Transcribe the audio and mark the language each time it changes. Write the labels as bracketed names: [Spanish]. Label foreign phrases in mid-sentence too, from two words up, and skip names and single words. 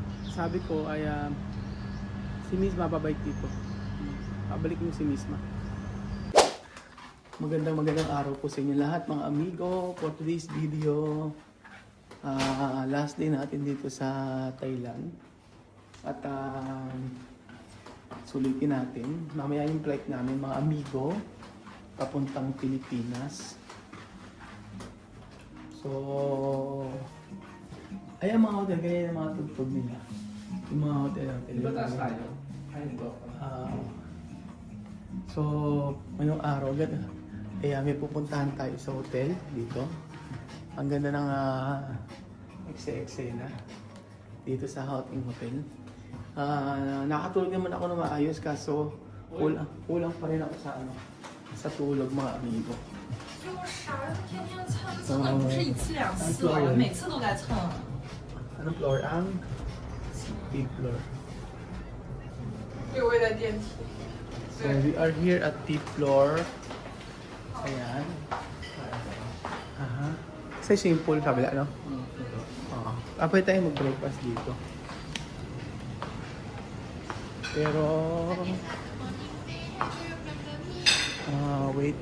[Filipino] sabi ko ay si Misma babalik dito. Babalik mo si Misma. Magandang araw po sa inyo lahat mga amigo. [English] For today's video, last day [Filipino] natin dito sa Thailand. At sulitin natin. Mamaya yung flight namin mga amigo papuntang Pilipinas. So, ayan mga hotel, ganyan yung mga tugtog nila. Yung mga hotel natin. Di ba taas tayo? Ay, ito. So, ngayong araw, may pupuntahan tayo sa hotel dito. Ang ganda ng eksena dito sa Houting Hotel. Nakatulog naman ako na maayos kaso kulang pa rin ako sa tulog mga amigo. [Chinese] 就啥天天蹭的，不是一次两次了，每次都在蹭。 [Filipino] Anong floor? Ang [English] big floor. [Chinese] 有位在电梯。 [English] So we are here at T floor. Ayan. [Filipino] Aha. Sa simple kabila, no? Oo. Pwede tayo mag-breakfast dito. Pero... wait.